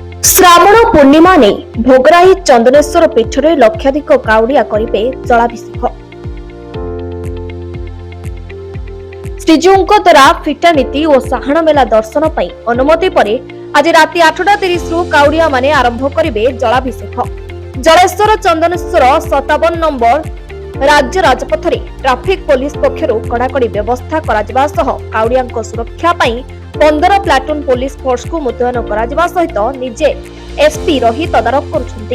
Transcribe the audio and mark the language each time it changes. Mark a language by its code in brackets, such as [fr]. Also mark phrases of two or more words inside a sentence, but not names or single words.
[or] ଶ୍ରାବଣ ପୂର୍ଣ୍ଣିମା ନେ ଭୋଗରାଇ ଚନ୍ଦନେଶ୍ୱର ପୀଠରେ ଲକ୍ଷାଧିକ କାଉଡ଼ିଆ କରିବେ ଜଳାଭିଷେକ। ଶ୍ରୀଜୀଉଙ୍କ ଦ୍ୱାରା ଫିଟା ନୀତି ଓ ସାହାଣ ମେଲା ଦର୍ଶନ ପାଇଁ ଅନୁମତି ପରେ ଆଜି ରାତି 8:30 ରୁ କାଉଡ଼ିଆ ମାନେ ଆରମ୍ଭ କରିବେ ଜଳାଭିଷେକ। ଜଳେଶ୍ୱର ଚନ୍ଦନେଶ୍ୱର 57 ନମ୍ବର ରାଜ୍ୟ ରାଜପଥରେ [en] traffic police [or] ପକ୍ଷରୁ କଡ଼ାକଡ଼ି ବ୍ୟବସ୍ଥା କରା ସହ କାଉଡ଼ିଆଙ୍କ ସୁରକ୍ଷା ପାଇଁ 15 ପ୍ଲାଟୁନ [en] police force [or] କୁ ମୁତୟନ କରା ସହିତ ନିଜେ ଏସପି ରହି ତଦାରଖ କରୁଛନ୍ତି।